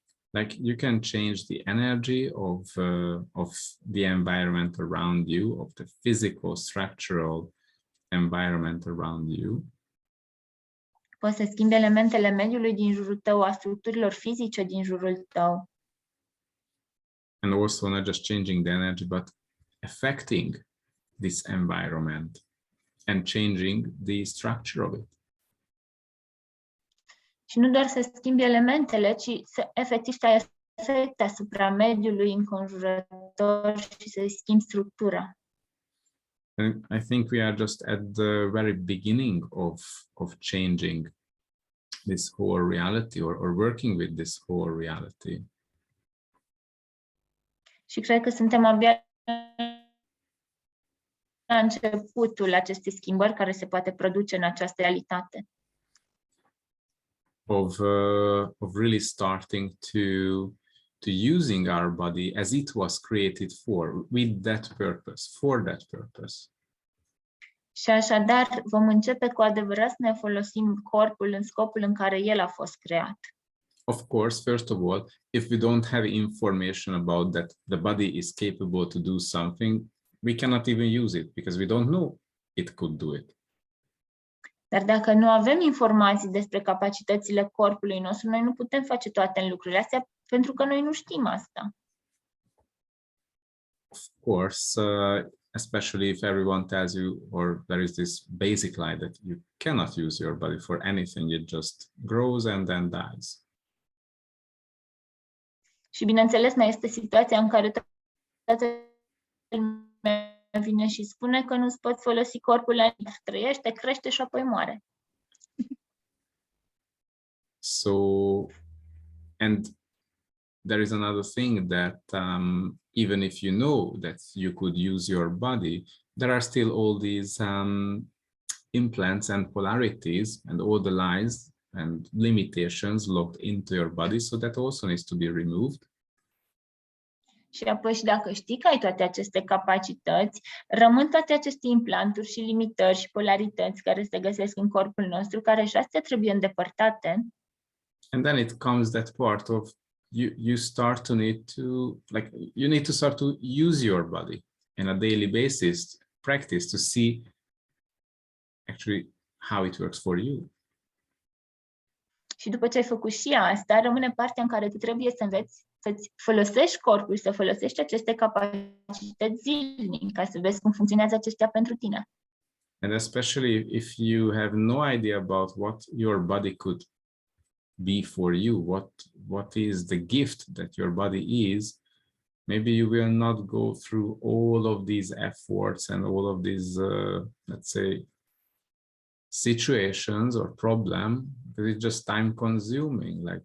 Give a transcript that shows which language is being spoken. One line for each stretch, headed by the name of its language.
English: Like you can change the energy of the environment around you, of the physical, structural environment around you.
Romanian: Poți să schimbi elementele mediului din jurul tău, a structurilor fizice din jurul tău.
English: And also not just changing the energy, but affecting this environment and changing the structure of it.
Romanian: Și nu doar să schimbi elementele, ci să efectiv să ai efect asupra mediului înconjurător și să schimbi structura.
English: And I think we are just at the very beginning of changing this whole reality or working with this whole reality.
Romanian: Și cred că suntem abia la începutul acestei schimbări care se poate produce în această realitate.
English: Of really starting to using our body as it was created for, with that purpose, for that purpose.
Romanian: Și așadar vom începe cu adevărat să ne folosim corpul în scopul în care el a fost creat.
English: Of course, first of all, if we don't have information about that the body is capable to do something, we cannot even use it because we don't know it could do it.
Romanian: Dar dacă nu avem informații despre capacitățile corpului nostru, noi nu putem face toate lucrurile astea pentru că noi nu știm asta.
English: Of course, especially if everyone tells you, or there is this basic lie that you cannot use your body for anything, it just grows and then dies.
Romanian: Și bineînțeles, mai este situația în care toată lumea vine și spune că nu-ți poți folosi corpul la nimic, trăiește, crește și apoi moare.
English: So, and there is another thing that even if you know that you could use your body, there are still all these implants and polarities and all the lies and limitations locked into your body, so that also needs to be removed.
Romanian: Și apoi și dacă știi că ai toate aceste capacități, rămân toate aceste implanturi și limitări și polarități care se găsesc în corpul nostru, care și astea trebuie îndepărtate.
English: And then it comes that part of you start to need to, like, you need to start to use your body on a daily basis, practice to see actually how it works for you.
Romanian: Și după ce ai făcut și asta, rămâne partea în care tu trebuie să înveți să-ți folosești corpul, să folosești aceste capacități zilnic, ca să vezi cum funcționează acestea pentru tine.
English: And especially if you have no idea about what your body could be for you, what is the gift that your body is, maybe you will not go through all of these efforts and all of these, let's say, situations or problem, because it's just time consuming.